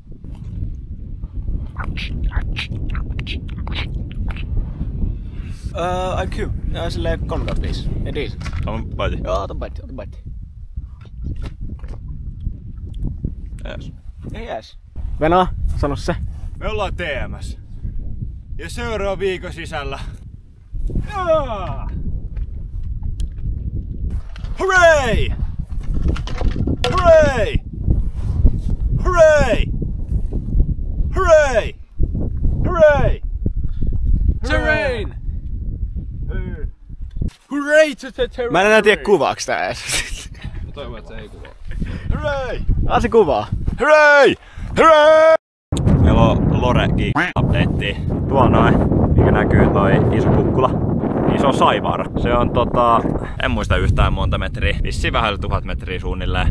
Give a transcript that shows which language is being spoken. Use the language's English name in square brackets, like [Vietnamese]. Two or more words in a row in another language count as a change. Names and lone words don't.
[Finnish] Aika hyvä. Silleen 3/5. Ei decent. On paiti. Joo, ota paiti. Jees. Ei jees. Venä, sano se. Me ollaan TMS. Ja seuraava viikon sisällä. [English] Hooray! Hooray! Hooray! Hooray! Hooray! Terrain! Hooray to the terrain! [Finnish] Mä en enää tiedä kuvaaks tää edes. Mä toivon, että se ei kuvaa. [English] Hooray! [Finnish] Se kuvaa. [English] Hooray! Hooray! [Finnish] Meillä on Lore Geek update. Tuolla noin, mikä näkyy toi iso kukkula. Niin se on Saivaara. Se on en muista yhtään monta metriä. Vissiin vähän yli 1000 metriä suunnilleen.